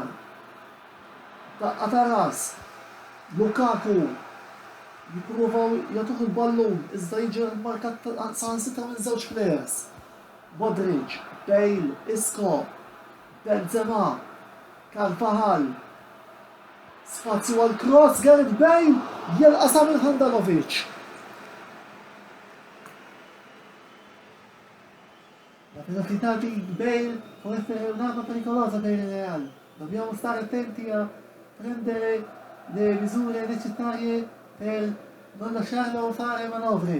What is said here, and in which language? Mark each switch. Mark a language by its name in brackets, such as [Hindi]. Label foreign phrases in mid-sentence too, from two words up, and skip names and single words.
[Maltese] Daqqa ta' ras, Lukaku, jipruvaw jagħtuh il-ballun, iżda jiġi markat saħansitra minn żewġ players. Modric, Bale, Isco, Benzema, Carvajal, spazju għal-cross, Gareth Bale, jelqasam il-Handanovic. [Italian] La velocità di Bale può essere un'arma pericolosa per il Real. Dobbiamo stare attenti a prendere le misure necessarie per non lasciarlo fare manovre.